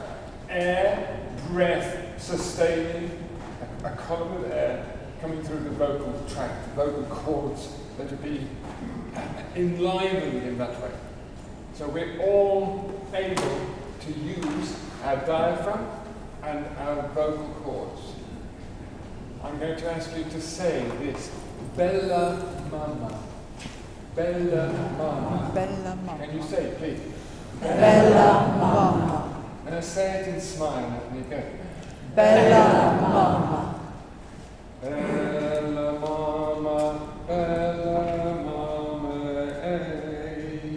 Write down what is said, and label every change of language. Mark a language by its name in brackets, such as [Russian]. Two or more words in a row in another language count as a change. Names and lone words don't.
[English] Air, breath, sustaining, a column of air coming through the vocal tract, the vocal cords that will be enlivened in that way. So we're all able to use our diaphragm and our vocal cords. I'm going to ask you to say this, Bella Mama. Bella Mama. Bella Mama. Can you say it, please? Bella Mama. And I say it and smile at me. Go. Bella Mama. Bella Mama, Bella Mama, hey.